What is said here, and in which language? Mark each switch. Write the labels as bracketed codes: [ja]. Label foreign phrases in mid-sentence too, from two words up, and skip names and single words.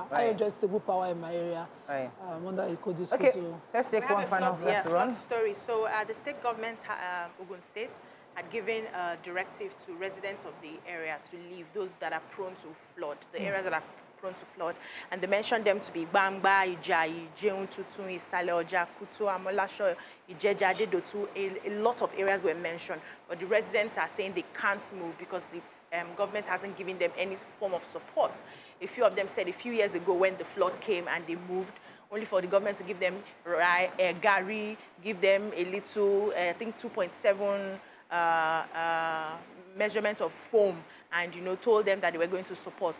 [en] I enjoy stable power in my area. Under a Code Disco. Okay, let's take one final run. story. So the state government, Ogun State, had given a directive to residents of the area to leave, those that are prone to flood, the areas that are prone to flood. And they mentioned them to be Bangba, Ijayi, Jeuntutu, Isale, Oja, Kutu, Amolasho, Ijeja, Dedotu. A lot of areas were mentioned, but the residents are saying they can't move because the government hasn't given them any form of support. A few of them said a few years ago when the flood came and they moved, only for the government to give them gari, give them a little, I think 2.7 measurement of foam, and told them that they were going to support.